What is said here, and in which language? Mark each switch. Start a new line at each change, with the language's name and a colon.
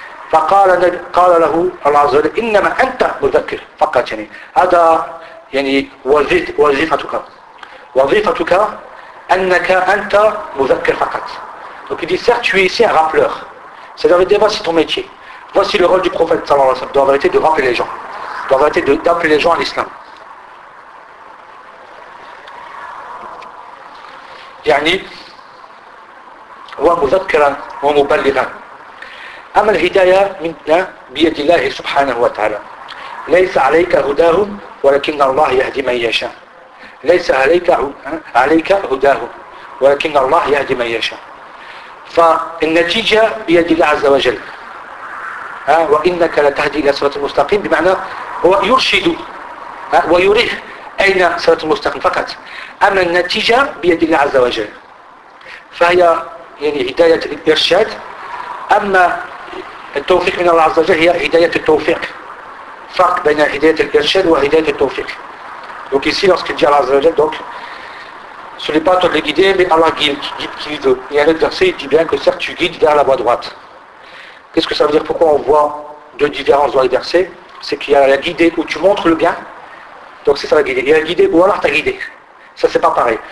Arabic: فقال قال له الله عز وجل إنما أنت مذكر فقط يعني، هذا يعني وظيفتك، وظيفتك أنك أنت مذكر فقط.
French: Donc il dit certes tu es ici un rappeleur. C'est-à-dire dire voici ton métier. Voici le rôle du prophète صلى الله عليه وسلم. Doit arrêter de rappeler les gens. Doit arrêter d'appeler les gens à l'islam.
Arabic: يعني هو مذكرا ومبلغا. أما الهداية منا بيد الله سبحانه وتعالى. ليس عليك هداهم ولكن الله يهدي من يشاء. ليس عليك هداهم ولكن الله يهدي من يشاء. فالنتيجة بيد الله عز وجل. وإنك لتهدي إلى صراط المستقيم، بمعنى هو يرشد ويريه أين صراط المستقيم فقط. أما النتيجة بيد الله عز وجل. فهي يعني هداية الإرشاد. أما التوفيق من الله عز وجل هي هداية التوفيق. فرق بين هداية الإرشاد وهداية التوفيق.
French: Donc ici, lorsqu'il dit Allah Azzawajal, donc, ce n'est pas toi de les guider, mais Allah guide qui veut. Et à l'inverse, il dit bien que certes, tu guides vers la voie droite. Qu'est-ce que ça veut dire? Pourquoi on voit deux différences dans les versets? C'est qu'il y a la guidée où tu montres le bien, donc c'est ça la guidée. Il y a la guidée où Allah t'a guidé. Ça, c'est pas pareil.